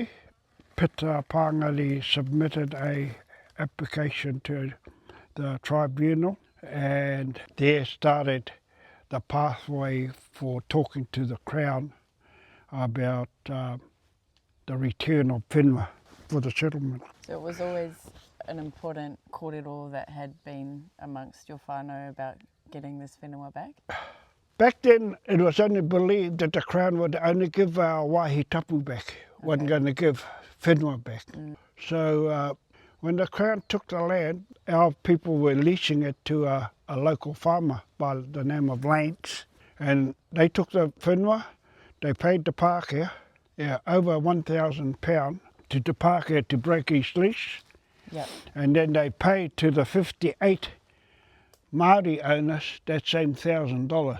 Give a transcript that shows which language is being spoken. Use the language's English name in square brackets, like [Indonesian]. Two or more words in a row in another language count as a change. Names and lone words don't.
[English] Pita Pāngari submitted a application to the tribunal, and there started the pathway for talking to the Crown about the return of whenua for the settlement. So it was always an important kōrero that had been amongst your whānau about getting this whenua back? Back then, it was only believed that the Crown would only give our [Māori] wāhi tapu [English] back, wasn't going to give whenua back. So when the Crown took the land, our people were leasing it to a local farmer by the name of Lance, and they took the whenua, they paid the Pākehā over £1,000 to the Pākehā to break his lease, and then they paid to the 58 Maori owners that same $1,000.